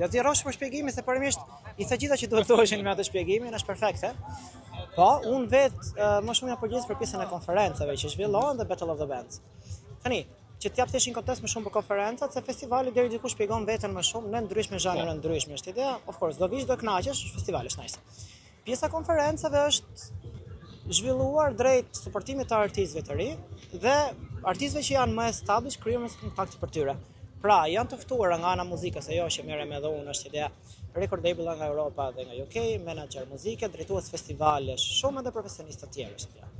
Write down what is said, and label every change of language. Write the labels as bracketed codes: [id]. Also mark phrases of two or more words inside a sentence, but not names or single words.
[sq] Do t'i rrosh për shpjegimin se përmisht i tha gjitha që duhet të thoshin me atë shpjegimin, është perfekte. Po, unë vetë më shumë jam përgjegjës për pjesën e konferencave që zhvillohen dhe Battle of the Bands. Tani, që t'jap teshin kontekst më shumë për konferencat, se festivali deri diku shpjegon veten më shumë në ndryshme zhanre ndryshme. Është ideja, [en] of course, [sq] do vish do kënaqesh, festivali është nice. Pjesa konferencave është zhvilluar drejt suportimit të artistëve të ri dhe artistëve që janë më established krijojmë kontakte për tyre. Pra, janë të ftuara nga ana muzikës, ajo që merrem edhe unë është ideja, [en] record label [sq] nga Europa dhe nga UK, menaxher muzike, drejtues festivalesh, shumë edhe profesionistë të tjerë është ideja.